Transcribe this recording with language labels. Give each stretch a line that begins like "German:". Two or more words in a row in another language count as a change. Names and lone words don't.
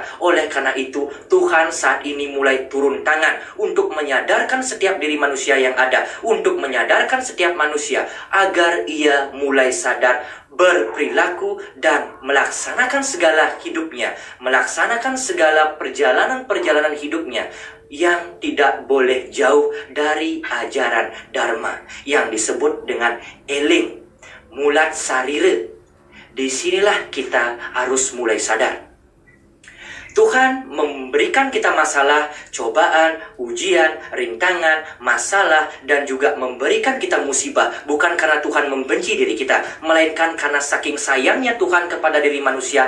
Indonesian: Oleh karena itu, Tuhan saat ini mulai turun tangan untuk menyadarkan setiap diri manusia yang ada, untuk menyadarkan setiap manusia agar ia mulai sadar, berperilaku dan melaksanakan segala hidupnya, melaksanakan segala perjalanan hidupnya yang tidak boleh jauh dari ajaran Dharma yang disebut dengan
Balinese: eling, mulat sarira.
Indonesian: Disinilah kita harus mulai sadar. Tuhan memberikan kita masalah, cobaan, ujian, rintangan, masalah, dan juga memberikan kita musibah. Bukan karena Tuhan membenci diri kita, melainkan karena saking sayangnya Tuhan kepada diri manusia.